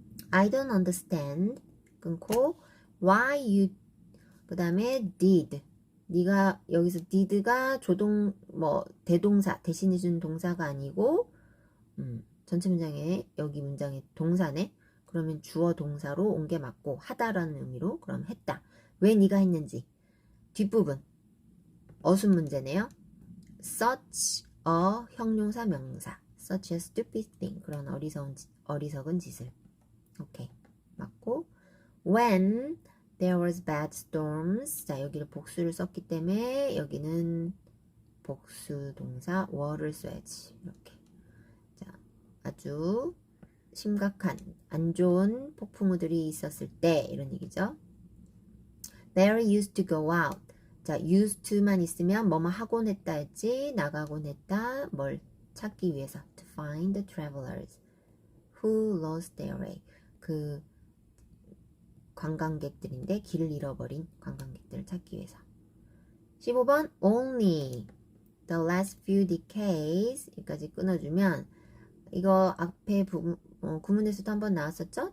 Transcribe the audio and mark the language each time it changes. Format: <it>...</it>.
<en>I don't understand</en> <ko>끊고</ko> <en>why you</en> <ko>그 다음에 did 네가 여기서 did가 조동 뭐 대동사 대신해준 동사가 아니고 전체 문장에 여기 문장에 동사네. 그러면 주어 동사로 온 게 맞고 하다라는 의미로 그럼 했다. 왜 네가 했는지. 뒷부분 어순 문제네요. such a 형용사 명사</ko> <en>such a stupid thing</en> <ko>그런 어리석은 짓을. 오케이 맞고</ko> <en>when there was bad storms</en> <ko>자 여기를 복수를 썼기 때문에 여기는 복수 동사 were를 써야지. 이렇게 자 아주 심각한 안 좋은 폭풍우들이 있었을 때 이런 얘기죠.</ko> <en>Mary used to go out.</en> <ko>자, used to만 있으면 뭐뭐 하곤 했다 했지. 나가곤 했다. 뭘 찾기 위해서.</ko> <en>To find the travelers who lost their way.</en> <ko>그 관광객들인데 길을 잃어버린 관광객들을 찾기 위해서. 15번</ko> <en>only the last few decades</en> <ko>여기까지 끊어주면 이거 앞에 구문에서도 한번 나왔었죠?</ko>